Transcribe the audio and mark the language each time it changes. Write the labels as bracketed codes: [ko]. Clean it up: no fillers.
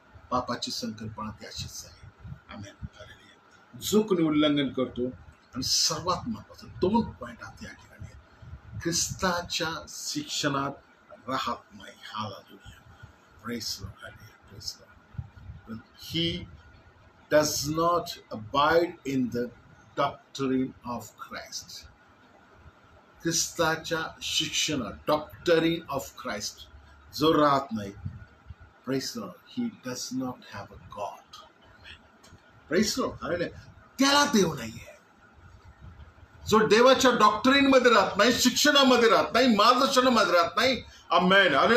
[mr] पापाची संकल्पना ती अशीच आहे. आमेन. जो कोणी उल्लंघन करतो, आणि सर्वात महत्वाचं 2 पॉइंट आहेत या ठिकाणी, ख्रिस्ताच्या शिक्षणात राहत नाही. [en] Hallelujah, praise Lord, praise Lord. He does not abide in the doctrine of Christ. [mr] ख्रिस्ताच्या शिक्षणात, डॉक्टरीन ऑफ क्राइस्ट जो राहत नाही, praise Lord, [en] he does not have a God. [mr] Praise Lord. Hallelujah. त्याला देव नाहीये. जो देवाच्या डॉक्टरीन मध्ये राहत नाही, शिक्षणामध्ये राहत नाही, मार्गदर्शनामध्ये राहत नाही. आमेन.